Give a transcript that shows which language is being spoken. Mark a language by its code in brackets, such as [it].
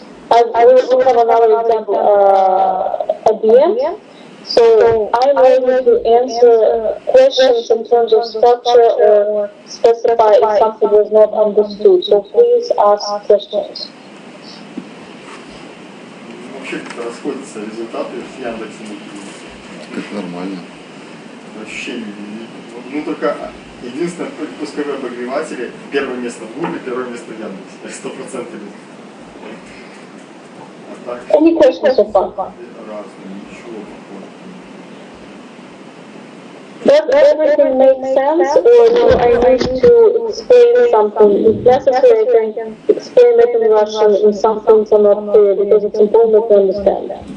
[en] I will have another example at the end. So I'm ready to answer questions in terms of structure or specify if something was not understood. So please ask questions. [ru] Вообще как-то расходятся результаты с Яндексом. Это нормально. Ощущение. Ну только единственное, пусковые обогреватели, первое место в Google, первое место в Яндексе. 100% результат. А так... [en] Any questions so far? [ru] Разные, ничего похожего. [en] Does everything make sense, or do I need to explain something? If necessary, I can explain it in Russian if some things are not clear, because it's important to understand.